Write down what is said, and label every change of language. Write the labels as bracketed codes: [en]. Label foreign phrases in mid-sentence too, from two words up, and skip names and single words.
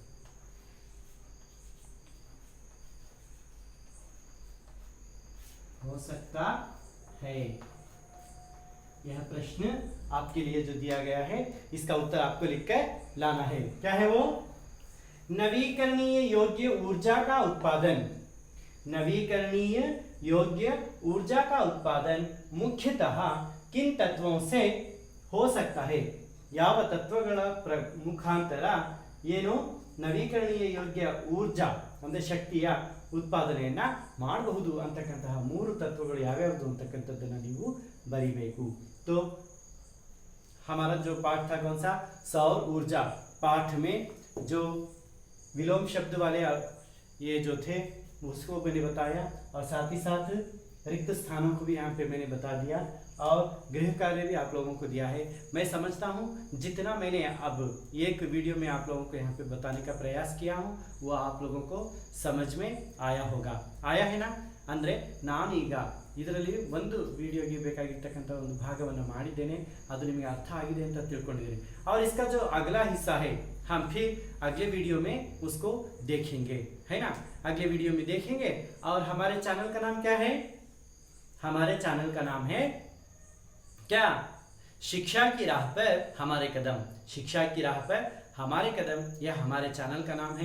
[hi] हो सकता है, यह प्रश्न आपके लिए जो दिया गया है इसका उत्तर आपको लिखकर लाना है। क्या है वो? नवीकरणीय योग्य ऊर्जा का उत्पादन, नवीकरणीय योग्य ऊर्जा का उत्पादन मुख्यतः किन तत्वों से हो सकता है? [kn] ಯಾವ ತತ್ವಗಳ ಮುಖಾಂತರ ಏನು ನವೀಕರಣೀಯ ಯೋಗ್ಯ ಊರ್ಜಾ ಅಂದ್ರೆ ಶಕ್ತಿಯ ಉತ್ಪಾದನೆಯನ್ನ ಮಾಡಬಹುದು ಅಂತಕ್ಕಂತಹ ಮೂರು ತತ್ವಗಳು ಯಾವ್ಯಾವುದು ಅಂತಕ್ಕಂಥದ್ದನ್ನ ನೀವು ಬರಿಬೇಕು। [hi] तो हमारा जो पाठ था कौन सा? सौर ऊर्जा। पाठ में जो विलोम शब्द वाले ये जो थे उसको मैंने बताया, और साथ ही साथ रिक्त स्थानों को भी यहाँ पे मैंने बता दिया, और गृह कार्य भी आप लोगों को दिया है। मैं समझता हूँ जितना मैंने अब एक वीडियो में आप लोगों को यहाँ पे बताने का प्रयास किया हूँ वो आप लोगों को समझ में आया होगा। आया है ना? [kn] ಅಂದರೆ ನಾನೀಗ ಇದರಲ್ಲಿ ಒಂದು ವಿಡಿಯೋಗೆ ಬೇಕಾಗಿರ್ತಕ್ಕಂಥ ಒಂದು ಭಾಗವನ್ನು ಮಾಡಿದ್ದೇನೆ, ಅದು ನಿಮಗೆ ಅರ್ಥ ಆಗಿದೆ ಅಂತ ತಿಳ್ಕೊಂಡಿದ್ದೀನಿ। [hi] और इसका जो अगला हिस्सा है हम फिर अगले वीडियो में उसको देखेंगे, है ना? अगले वीडियो में देखेंगे। और हमारे चैनल का नाम क्या है? हमारे चैनल का नाम है क्या? शिक्षा की राह पर हमारे कदम। शिक्षा की राह पर हमारे कदम, यह हमारे चैनल का नाम है।